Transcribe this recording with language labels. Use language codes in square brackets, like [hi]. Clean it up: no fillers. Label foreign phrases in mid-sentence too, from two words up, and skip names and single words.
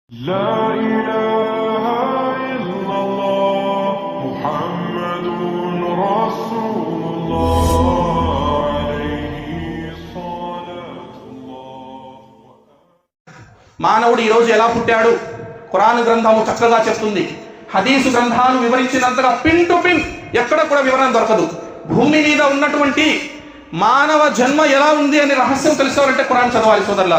[ar] لا إله إلا الله محمد رسول الله عليه صلاة الله. [te] మానవుడు ఈరోజు ఎలా పుట్టాడు ఖురాన్ గ్రంథము చక్కగా చెప్తుంది. హదీసు గ్రంథాలు వివరించినంతగా [en] pin to pin [te] ఎక్కడ కూడా వివరణ దొరకదు. భూమి మీద ఉన్నటువంటి మానవ జన్మ ఎలా ఉంది అనే రహస్యం తెలుసుకోవాలంటే ఖురాన్ చదవాలి సోదరులా.